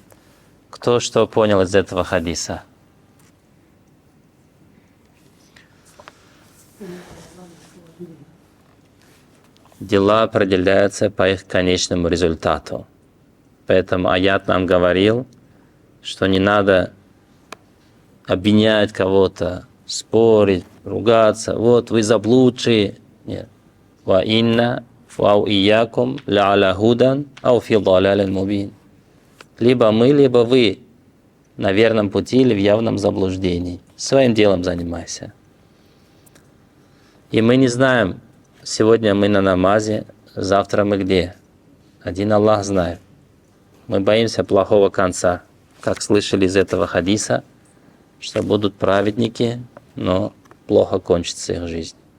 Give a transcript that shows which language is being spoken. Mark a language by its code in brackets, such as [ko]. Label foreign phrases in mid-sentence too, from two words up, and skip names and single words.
[ru] Кто что понял из этого хадиса? Дела определяются по их конечному результату. Поэтому аят нам говорил, что не надо обвинять кого-то, спорить, ругаться. Вот вы заблудшие. Нет. [ar] «و إنا فأو إياكم ل على هدى أو في ضلال مبين». [ru] Либо мы, либо вы на верном пути или в явном заблуждении. Своим делом занимайся. И мы не знаем, сегодня мы на намазе завтра мы где? Один Аллах знает. Мы боимся плохого конца. Как слышали из этого хадиса, что будут праведники, но плохо кончится их жизнь.